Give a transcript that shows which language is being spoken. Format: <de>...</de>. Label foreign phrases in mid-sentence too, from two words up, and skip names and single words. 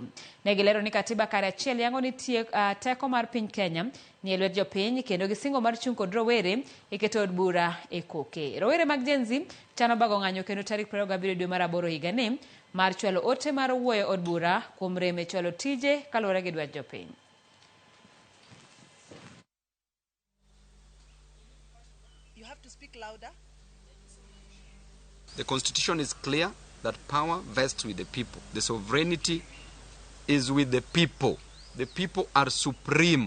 <luo>Ne gilero ni katiba kare achiel yango ni teko mar piny Kenya ni e lwet jopiny kendo gisingo mar chung' kod rowere iketo od bura e koke. Rowere mag Gen Z chano bago ng'anyo kendo tarik 27 dwe mar 8 higa ni mar chwalo ote mar wuoyo od bura kuom rem e chwalo tije kaluwore gi dwach jopiny.</luo> <en>You have to speak louder. The constitution is clear that power vests with the people. The sovereignty is with the people. The people are supreme.</en>